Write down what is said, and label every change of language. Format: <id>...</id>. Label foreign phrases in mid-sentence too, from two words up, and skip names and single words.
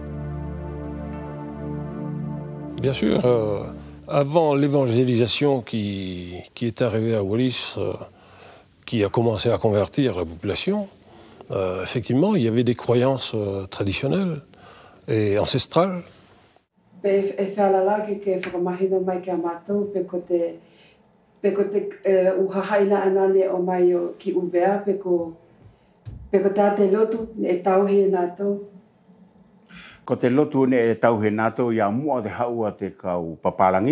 <fr>Bien sûr, avant l'évangélisation qui est arrivée à Wallis, qui a commencé à convertir la population, effectivement, il y avait des croyances traditionnelles et ancestrales.</fr> <wls>Ko te lotu ne e tauhe nātou ia mua te haua te kau papalangi.</wls>